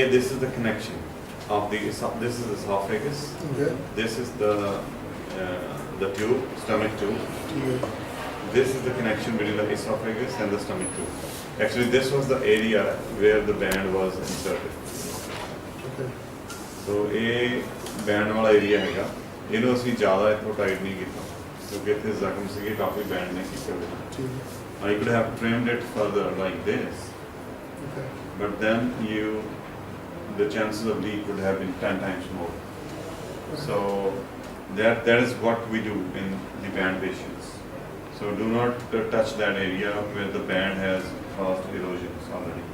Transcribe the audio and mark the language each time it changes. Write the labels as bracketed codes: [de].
[en] This is the connection. of this is esophagus. Okay. This is the tube, stomach tube. Yeah. This is the connection between the esophagus and the stomach tube. Actually, this was the area where the band was inserted. Okay. [pa] So ਇਹ band ਵਾਲਾ area ਹੈਗਾ, ਇਹਨੂੰ ਅਸੀਂ ਜ਼ਿਆਦਾ ਇੱਥੋਂ tight ਨਹੀਂ ਕੀਤਾ ਕਿਉਂਕਿ ਇੱਥੇ ਜ਼ਖਮ ਸੀਗੇ ਕਾਫੀ ਬੈਂਡ ਨੇ ਕੀਤੇ ਹੋਏ। [en] I could have trimmed it further like this, Okay. but then the chances of leak would have been 10 times more. So that is what we do in the band patients. So do not touch that area where the band has caused erosions already,